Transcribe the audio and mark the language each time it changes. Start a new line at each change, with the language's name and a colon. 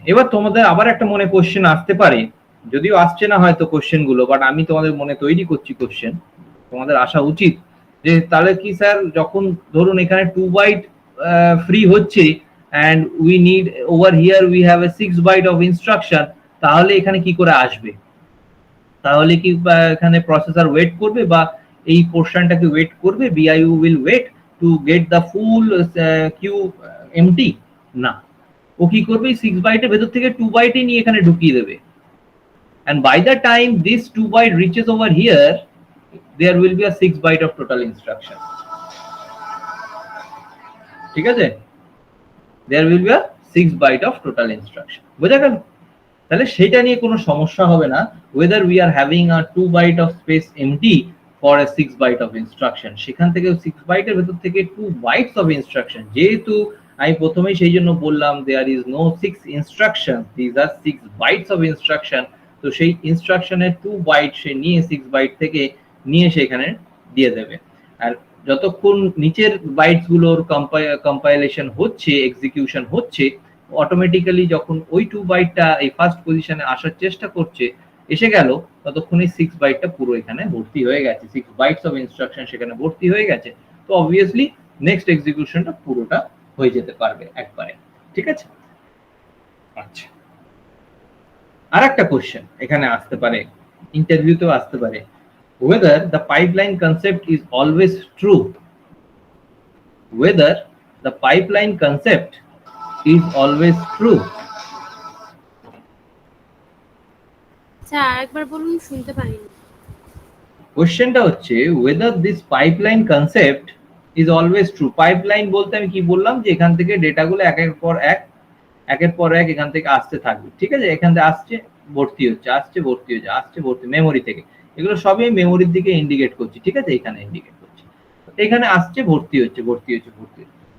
Bangla: এবার তোমাদের আবার একটা মনে কোশ্চেন আসতে পারে, যদিও আসছে না হয়তো কোশ্চেন গুলো, বাট আমি তোমাদের মনে তৈরি করছি কোশ্চেন, তোমাদের আসা উচিত যে তাহলে কি স্যার, যখন ধরুন এখানে 2 বাইট ফ্রি হচ্ছে
English: and we need over here we have a 6 byte of instruction,
Bangla: তাহলে এখানে কি করে আসবে? তাহলে কি এখানে প্রসেসর ওয়েট করবে বা এই পোরশনটাকে ওয়েট করবে?
English: BIU will wait to get the full queue empty?
Bangla: না, ও কি করবে? 6 বাইটের ভেতর থেকে 2 বাইটই নিয়ে এখানে ঢুকিয়ে দেবে,
English: and by the time this 2 byte reaches over here there will be a 6 byte of total instruction,
Bangla: ঠিক আছে।
English: there will be a 6 byte of total instruction,
Bangla: বোঝা গেল? তাহলে সেটা নিয়ে কোনো সমস্যা হবে না
English: whether we are having a 2 byte of space empty for a 6 byte of instruction।
Bangla: সেখান থেকে 6 বাইটের ভেতর থেকে
English: 2 bytes of instruction,
Bangla: যেহেতু আমি প্রথমেই সেই জন্য বললাম
English: there is no 6 instruction, these are 6 bytes of instruction,
Bangla: তো সেই ইনস্ট্রাকশনের 2 বাইট সে নিয়ে 6 বাইট থেকে নিয়ে সেখানে দিয়ে দেবে। আর যতক্ষণ নিচের বাইটস গুলোর কম্পাইলেশন হচ্ছে, এক্সিকিউশন হচ্ছে, অটোমেটিক্যালি যখন ওই 2 বাইটটা এই ফার্স্ট পজিশনে আসার চেষ্টা করছে, এসে গেল, ততক্ষণই 6 বাইটটা পুরো এখানে ভর্তি হয়ে গেছে, 6 বাইটস অফ ইনস্ট্রাকশন সেখানে ভর্তি হয়ে গেছে। তো অবভিয়াসলি নেক্সট এক্সিকিউশনটা পুরোটা হয়ে যেতে পারবে একবারে, ঠিক আছে। আচ্ছা, আরেকটা কোশ্চেন এখানে আসতে পারে, ইন্টারভিউতেও আসতে পারে,
English: whether the pipeline concept is always true,
Bangla: whether the pipeline concept is always true। Sir আরেকবার বলুন, শুনতে পাইনি। কোশ্চেনটা হচ্ছে
English: whether this pipeline concept is always true।
Bangla: Pipeline বলতে আমি কি বললাম, যে এখান থেকে ডেটাগুলো একের পর এক এখান থেকে আসতে থাকবে, ঠিক আছে। এখান থেকে আসছে, ভর্তি হচ্ছে, আসছে, ভর্তি হচ্ছে, আসছে, ভর্তি, মেমোরি থেকে, এগুলো সবই মেমোরির দিকে ইন্ডিকেট করছি, ঠিক আছে, এখানে ইন্ডিকেট করছি, এখানে আসছে, ভর্তি হচ্ছে, ভর্তি হচ্ছে, ভর্তি হচ্ছে।